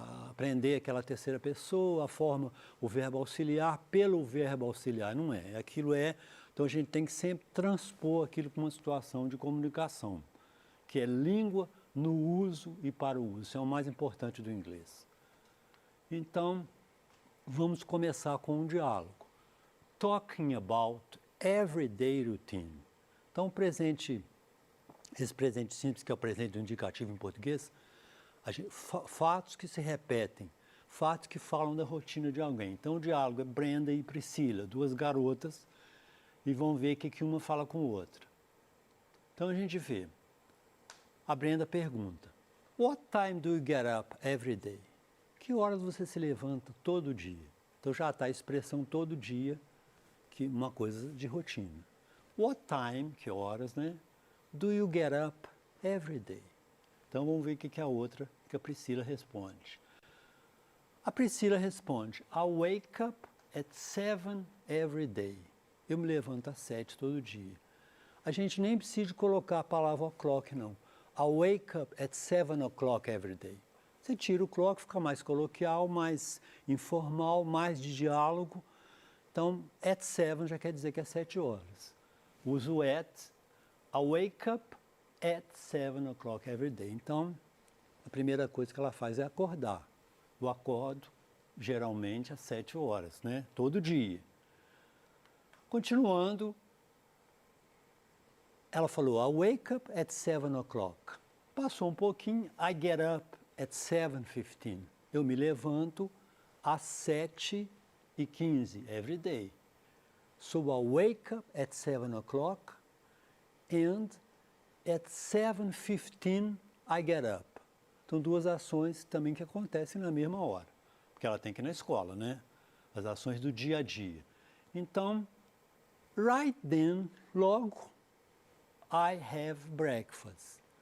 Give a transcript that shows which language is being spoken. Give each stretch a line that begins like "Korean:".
Portuguese: Aprender aquela terceira pessoa, a forma, o verbo auxiliar pelo verbo auxiliar, não é. Então a gente tem que sempre transpor aquilo para uma situação de comunicação, que é língua no uso e para o uso. Isso é o mais importante do inglês. Então, vamos começar com um diálogo.
English: Talking about everyday routine.
Portuguese: Então, esse presente simples, que é o presente do indicativo em português, fatos que se repetem, fatos que falam da rotina de alguém. Então, o diálogo é Brenda e Priscila, duas garotas, e vão ver o que uma fala com a outra. Então, a gente vê. A Brenda pergunta,
English: What time do you get up every day?
Portuguese: Que horas você se levanta todo dia? Então, já está a expressão todo dia, que uma coisa de rotina.
English: What time,
Portuguese: que horas, né?
English: Do you get up every day?
Portuguese: Então, vamos ver o que a Priscila responde. A Priscila responde,
English: I wake up at 7 every day.
Portuguese: Eu me levanto às 7 todo dia. A gente nem precisa colocar a palavra o'clock, não.
English: I wake up at 7 o'clock every day.
Portuguese: Você tira o clock, fica mais coloquial, mais informal, mais de diálogo. Então, at 7 já quer dizer que é 7 horas. Uso
English: at, I wake up at 7 o'clock every day.
Portuguese: Então, a primeira coisa que ela faz é acordar. Eu acordo, geralmente, às 7 horas, né? Todo dia. Continuando, ela falou,
English: I wake up at 7 o'clock.
Portuguese: Passou um pouquinho,
English: I get up at 7:15.
Portuguese: Eu me levanto às 7h15,
English: every day. So I wake up at 7 o'clock and at 7:15 I get up.
Portuguese: Então, duas ações também que acontecem na mesma hora, porque ela tem que ir na escola, né? As ações do dia a dia. Então,
English: right then,
Portuguese: logo,
English: I have breakfast.